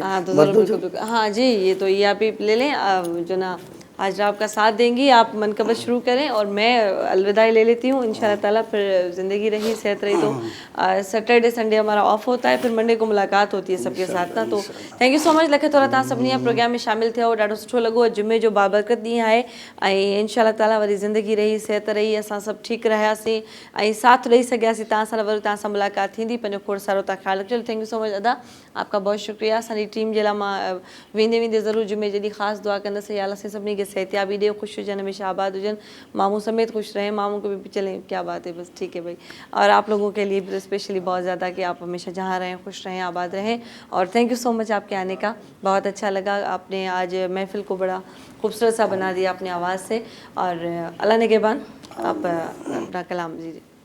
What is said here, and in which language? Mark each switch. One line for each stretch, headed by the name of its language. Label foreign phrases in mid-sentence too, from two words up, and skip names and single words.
Urdu: ہاں تو ضرور، ہاں جی، یہ تو یہ آپ ہی لے لیں جو نا ہاجرہ آپ کا ساتھ دیں گی، آپ منقبت شروع کریں اور میں الوداعی لے لیتی ہوں
Arabic: إن شاء الله تعالى.
Urdu: پھر زندگی رہی صحت رہی تو
English: Saturday Sunday
Urdu: ہمارا آف ہوتا ہے، پھر منڈے کو ملاقات ہوتی ہے سب کے ساتھ نا.
Sindhi: तो
English: thank you so much
Sindhi: लखे थोड़ा तव्हां सभिनी प्रोग्राम में शामिल थियो, ॾाढो सुठो लॻो। जुमे जो बाबरकत ॾींहुं आहे ऐं
Arabic: إن شاء الله تعالى
Sindhi: वरी ज़िंदगी रही सेहत रही, असां सभु ठीकु रहियासीं ऐं साथ ॾेई सघियासीं तव्हां सां। वरी तव्हां सां मुलाक़ात थींदी, पंहिंजो खोड़ सारो तव्हां ख़्यालु रखिजो।
English: thank you so much
Sindhi: अदा,
Urdu: آپ کا بہت شکریہ.
Sindhi: असांजी टीम जे लाइ मां वेंदे वेंदे ज़रूरु जुमे जे ॾींहुं ख़ासि दुआ कंदसि, या अलाह सभिनी खे सेहतियाबी दे, खुश हुजन, हमेशा आबाद हुजन,
Urdu: ماموں سمیت خوش رہیں، ماموں کو بھی چلیں، کیا بات ہے، بس ٹھیک ہے بھائی. اور آپ لوگوں کے لیے بھی اسپیشلی بہت زیادہ کہ آپ ہمیشہ جہاں رہیں خوش رہیں، آباد رہیں. اور
English: thank you so much
Urdu: آپ کے آنے کا، بہت اچھا لگا۔ آپ نے آج محفل کو بڑا خوبصورت سا بنا دیا اپنی آواز سے. اور اللہ نگہبان، آپ اپنا کلام دیجیے.